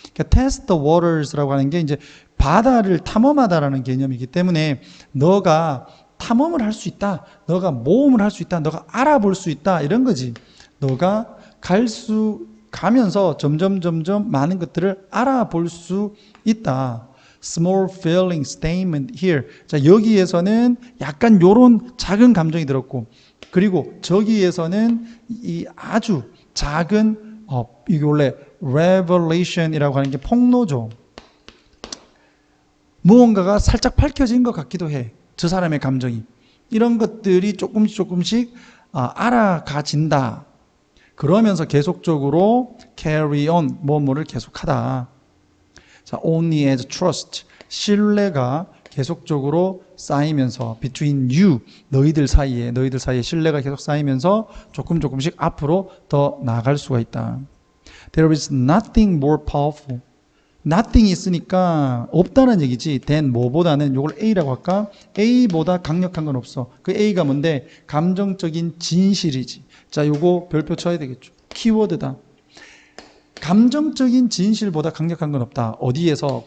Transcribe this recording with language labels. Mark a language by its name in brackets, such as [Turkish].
[Korean] 그러니까 [English] test the waters [Korean] 라고 하는 게 이제 바다를 탐험하다라는 개념이기 때문에 너가 탐험을 할 수 있다. 너가 모험을 할 수 있다. 너가 알아볼 수 있다. 이런 거지. 너가 가면서 점점 많은 것들을 알아볼 수 있다. [English] Small feeling statement here. [Korean] 자, 여기에서는 약간 요런 작은 감정이 들었고, 그리고 저기에서는 이 아주 작은 이게 원래 revelation이라고 하는 게 폭로죠. 무언가가 살짝 밝혀진 것 같기도 해. 저 사람의 감정이. 이런 것들이 조금씩 알아가진다. 그러면서 계속적으로 [English] carry on, [Korean] 뭐를 계속하다. 자, [English] only as trust, [Korean] 신뢰가 계속적으로 쌓이면서 [English] between you, [Korean] 너희들 사이에 신뢰가 계속 쌓이면서 조금씩 앞으로 더 나아갈 수가 있다. [English] There is nothing more powerful. [Korean] nothing이 있으니까 없다는 얘기지. than 뭐보다는 요걸 A라고 할까? A보다 강력한 건 없어. 그 A가 뭔데? 감정적인 진실이지. 자, 요거 별표 쳐야 되겠죠. 키워드다. 감정적인 진실보다 강력한 건 없다. 어디에서?